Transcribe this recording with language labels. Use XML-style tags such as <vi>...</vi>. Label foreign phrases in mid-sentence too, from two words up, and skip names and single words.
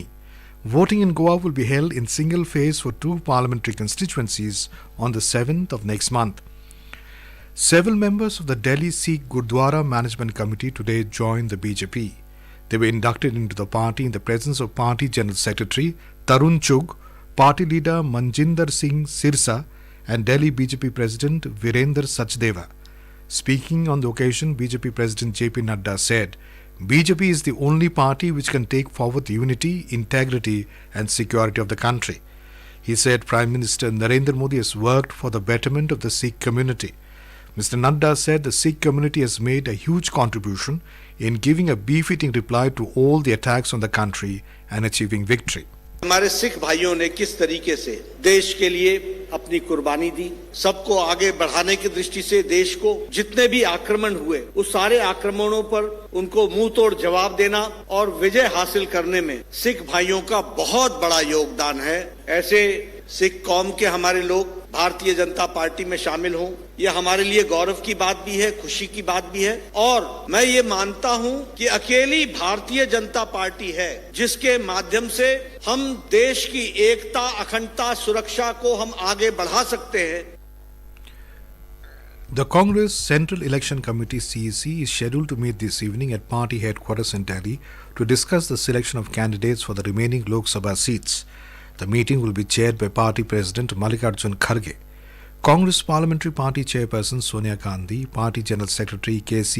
<en>Voting in Goa will be held in single phase for 2 parliamentary constituencies on the 7th of next month. Several members of the Delhi Sikh Gurdwara Management Committee today joined the BJP. They were inducted into the party in the presence of Party General Secretary Tarun Chugh, Party Leader Manjinder Singh Sirsa and Delhi BJP President Virender Sachdeva. Speaking on the occasion, BJP President JP Nadda said, BJP is the only party which can take forward the unity, integrity and security of the country. He said Prime Minister Narendra Modi has worked for the betterment of the Sikh community. Mr. Nadda said the Sikh community has made a huge contribution in giving a befitting reply to all the attacks on the country and achieving victory.</en> <hi>हमारे सिख भाइयों ने किस तरीके से देश के लिए अपनी कुर्बानी दी, सबको आगे बढ़ाने की दृष्टि से देश को जितने भी आक्रमण हुए उस सारे आक्रमणों पर उनको मुंह तोड़ जवाब देना और विजय हासिल करने में सिख भाइयों का बहुत बड़ा योगदान है। ऐसे सिख कौम के हमारे लोग भारतीय जनता पार्टी में शामिल हों, यह हमारे लिए गौरव की बात भी है, खुशी की बात भी है। और मैं ये मानता हूं कि अकेली भारतीय जनता पार्टी है जिसके माध्यम से हम देश की एकता, अखंडता, सुरक्षा को हम आगे बढ़ा सकते हैं।</hi> <en>The Congress Central Election Committee CEC is scheduled to meet this evening at party headquarters in Delhi to discuss the selection of candidates for the remaining Lok Sabha seats. The meeting will be chaired by Party President Mallikarjun Kharge. Congress Parliamentary Party Chairperson Sonia Gandhi, Party General Secretary K.C.</en>